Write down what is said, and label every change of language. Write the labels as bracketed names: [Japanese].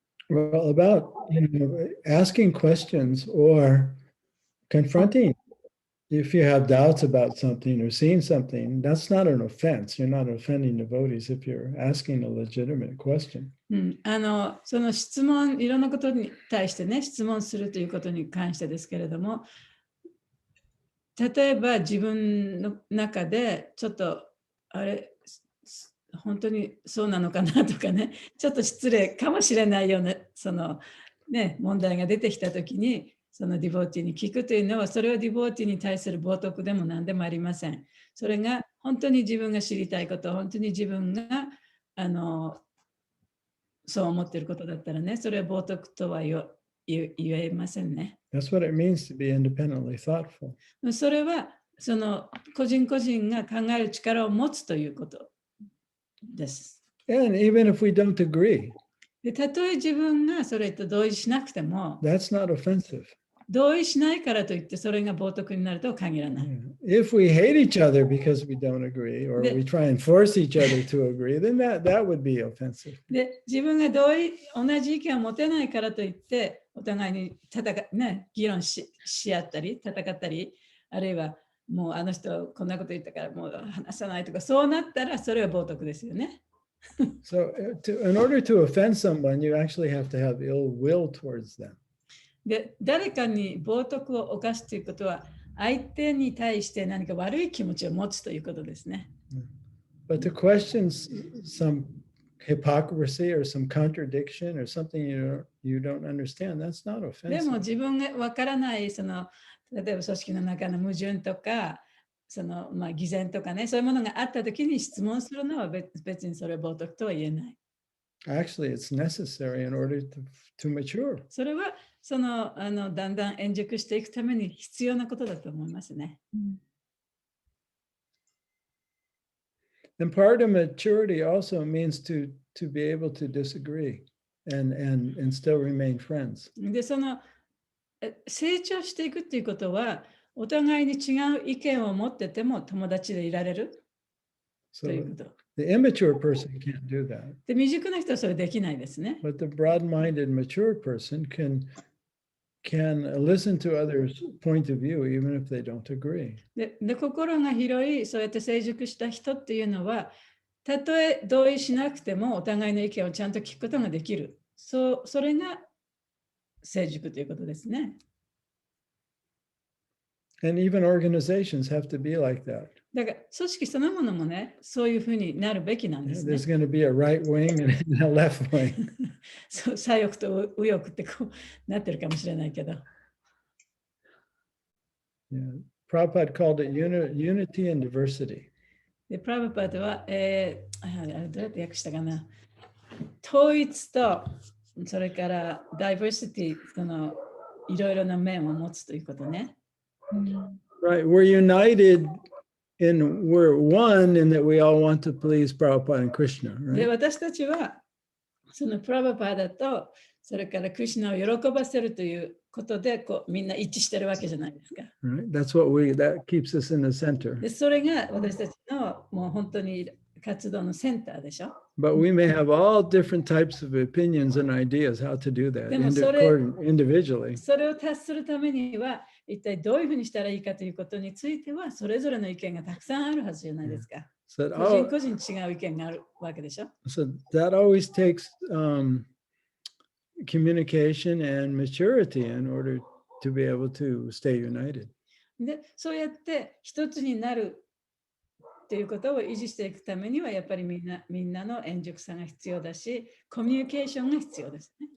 [English] Well, about asking questions or confronting. If you have doubts about something or seeing something, that's not an offense. You're not offending devotees if you're asking a legitimate question. [Japanese] その質問、いろんなことに対してね、質問するということに関してですけれども、例えば自分の中でちょっとあれ、本当にそうなのかなとかね、ちょっと失礼かもしれないようなそのね、問題が出てきたときに、そのディボーティーに聞くというのは、それはディボーティーに対する冒涜でも何でもありません。それが本当に自分が知りたいこと、本当に自分がそう思っていることだったらね、それは冒涜とは言えませんね。 [English] That's what it means to be independently thoughtful. [Japanese] それはその個人個人が考える力を持つということです。 [English] And even if we don't agree, [Japanese] でたとえ自分がそれと同意しなくても、 [English] that's not offensive. [Japanese] 同意しないからといってそれが冒涜になるとは限らない。 [English] If we hate each other because we don't agree, or we try and force each other to agree, then that would be offensive. [Japanese] で、自分が同じ意見を持てないからといって、お互いに議論 し合ったり、戦ったり、あるいはもうあの人こんなこと言ったからもう話さないとか、そうなったらそれは冒涜ですよね。 [English] So in order to offend someone, you actually have to have ill will towards them. [Japanese] で、誰かに冒涜を犯すということは、相手に対して何か悪い気持ちを持つということですね。 [English] But to question some hypocrisy or some contradiction or something you don't understand, that's not [Japanese] でも [English] offensive. [Japanese] 自分がわからないその例えば組織の中の矛盾とかその偽善とかね、そういうものがあったときに質問するのは別にそれは冒涜とは言えない。 [English] Actually, it's necessary in order to mature. [Japanese] それはそのだんだん円熟していくために必要なことだと思いますね。 [English] And part of maturity also means to be able to disagree and still remain friends. [Japanese] で、その成長していくっていうことは、お互いに違う意見を持ってても友達でいられるということ。 [English] The immature person can't do that. [Japanese] で、未熟な人はそれできないですね。 [English] But the broad-minded, mature person can listen to others' point of view even if they don't agree. [Japanese] で、心が広い、そうやって成熟した人っていうのは、たとえ同意しなくてもお互いの意見をちゃんと聞くことができる。それが成熟ということですね。 [English] And even organizations have to be like that. [Japanese] だから組織そのものもね、そういうふうになるべきなんですね。 [English] There's going to be a right wing and a left wing. [Japanese] そう、左翼と右翼ってこうなってるかもしれないけど。 [English] Yeah. Prabhupada called it unity and diversity. [Japanese] で、プラブパートは、どうやって訳したかな。統一と、それからダイバーシティ、そのいろいろな面を持つということね。 [English] Right. We're united and we're one in that we all want to please Prabhupada and Krishna. [Japanese] で、 [English] Right. [Japanese] 私たちは、そのプラブパーだと、それからクリシュナを喜ばせるということで、こうみんな一致してるわけじゃないですか。 [English] Right. That keeps us in the center. [Japanese] で、それが私たちのもう本当に活動のセンターでしょ。 [English] But we may have all different types of opinions and ideas how to do that [Japanese] でもそれ [English] individually. [Japanese] それを達するためには、一体どういうふうにしたらいいかということについては、それぞれの意見がたくさんあるはずじゃないですか。 [English] So [Japanese] 個人違う意見があるわけでしょ。 [English] that always takes communication and maturity in order to be able to stay united. [Japanese] で、そうやって一つになるということを維持していくためには、やっぱりみんなの円熟さが必要だし、コミュニケーションが必要ですね。